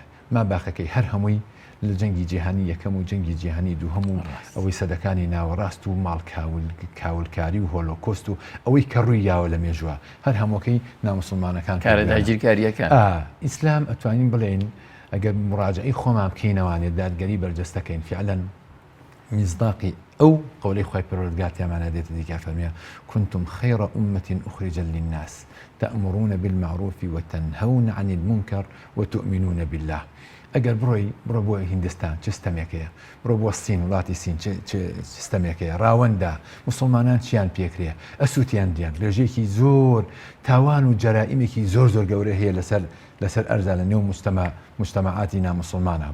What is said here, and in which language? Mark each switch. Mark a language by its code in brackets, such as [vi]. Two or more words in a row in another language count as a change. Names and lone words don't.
[ckb] ما باخەکەی هەر هەمووی لە جەنگی جیهانی یەکەم و جەنگی جیهانی دووهەم و ئەوەی سەدەکانی ناوەڕاست و ماڵ کاولکاری و هۆلۆکۆست و ئەوەی کە ڕووی یاوە لە مێژووە هەر هەمووکەی ناموسڵمانەکان کارەداگیرکاریەکە. ئیسلام ئەتوانین بڵێن ئەگەر مڕاجعەی خۆمان بکەینەوانێت دادگەری بەرجەستەکەین فعلاً مصداقی ئەو قولەی خوای پەروەردگار تێمانە دێتە دیکە فەرمیە [ar] كنتم خير أمة أخرجت للناس تأمرون بالمعروف وتنهون عن المنكر وتؤمنون بالله. [ckb] ئەگەر بڕۆ بۆ هیندستان چ ستەمێکەیە، بڕۆ بۆ سین وڵاتی سین چ ستەمێکەیە، ڕاوەندا مسلمانان چیان پێکرێ ئەسووتیان دیان ڕێژێکی زۆر تاوان و جەرائیمێکی زۆر گەورە هەیە لەسەر ئەرزا لە نێو مجتەمەعاتی نامسلمانە.